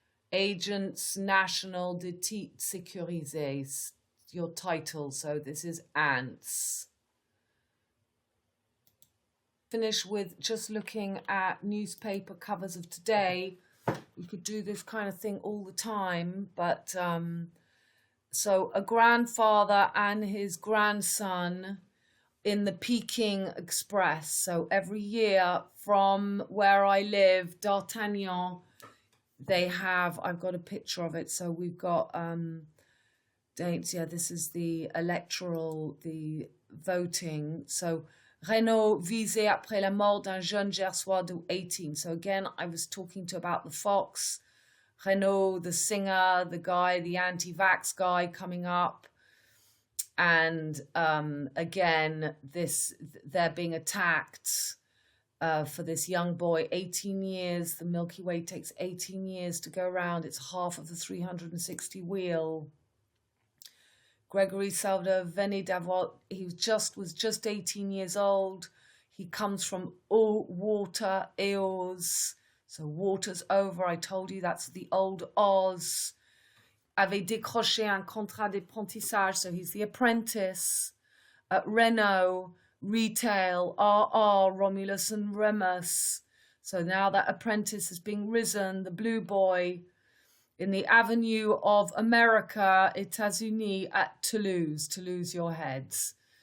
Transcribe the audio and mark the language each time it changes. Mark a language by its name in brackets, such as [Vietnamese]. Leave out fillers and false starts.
[French] Agents National de Titres Sécurisés, [English] your title. So this is ants. Finish with just looking at newspaper covers of today. We could do this kind of thing all the time, but so a grandfather and his grandson in the Peking Express. So every year from where I live, D'Artagnan, they have, I've got a picture of it. So we've got dates. Yeah, this is the electoral, the voting. [French] So Renault visé après la mort d'un jeune Gersois de 18. [English] So again, I was talking about the fox. Renault, the singer, the guy, the anti-vax guy coming up. And again, they're being attacked for this young boy, 18 years. The Milky Way takes 18 years to go around. It's half of the 360 wheel. Gregory Salvador [French] venait d'avoir, [English] he was just 18 years old. He comes from eau, water, eos. So water's over. I told you that's the old Oz. [French] Avait décroché un contrat d'apprentissage. [English] So he's the apprentice at Renault, retail, RR, Romulus and Remus. So now that apprentice is being risen, the blue boy, in the Avenue of America, États-Unis, at Toulouse, to lose your heads.